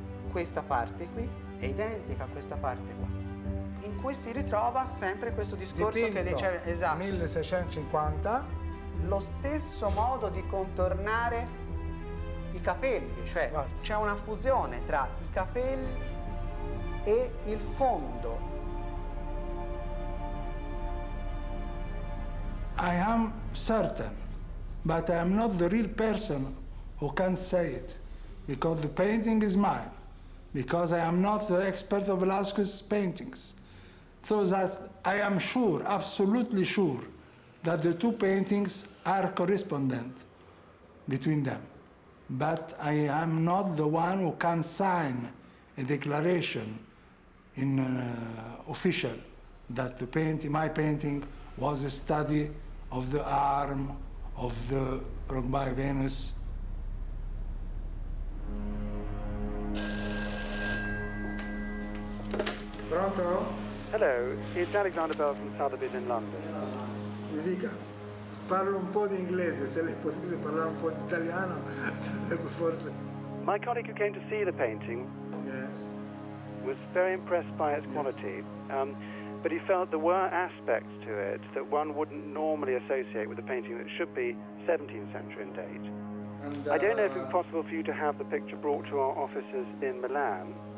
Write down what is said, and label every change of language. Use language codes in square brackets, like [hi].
[it] Questa parte qui è identica a questa parte qua, in cui si ritrova sempre questo discorso dipinto, che diceva, esatto, 1650. Lo stesso modo di contornare i capelli, cioè c'è una fusione tra i capelli e il fondo. [en] I am certain, but I am not the real person who can say it, because the painting is mine, because I am not the expert of Velázquez's paintings. So that I am sure, absolutely sure, that the two paintings are correspondent between them. But I am not the one who can sign a declaration in official that the painting, my painting was a study of the arm of the rock by Venus. [it] Pronto? [en] Hello, it's Alexander Bell from Sotheby's in London. [it] Mi dica, parlo un po' di inglese, se lei potesse parlare un po' di italiano sarebbe forse... [en] My colleague who came to see the painting was very impressed by its quality, but he felt there were aspects to it that one wouldn't normally associate with a painting that should be 17th century in date. And, I don't know if it's possible for you to have the picture brought to our offices in Milan.